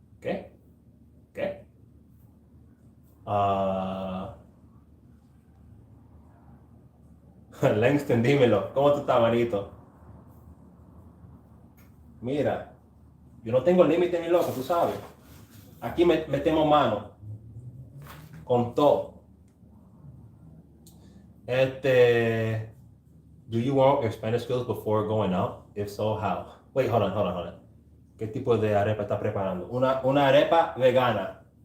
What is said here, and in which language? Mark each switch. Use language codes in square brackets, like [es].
[es] ¿Qué? ¿Qué? Ah, Langston, dímelo. ¿Cómo tú estás, manito? Mira, yo no tengo límite ni loco, tú sabes. Aquí metemos mano con todo. [en] Este, do you want your Spanish skills before going out? If so, how? Wait, hold on. [es] ¿Qué tipo de arepa está preparando? Una arepa vegana.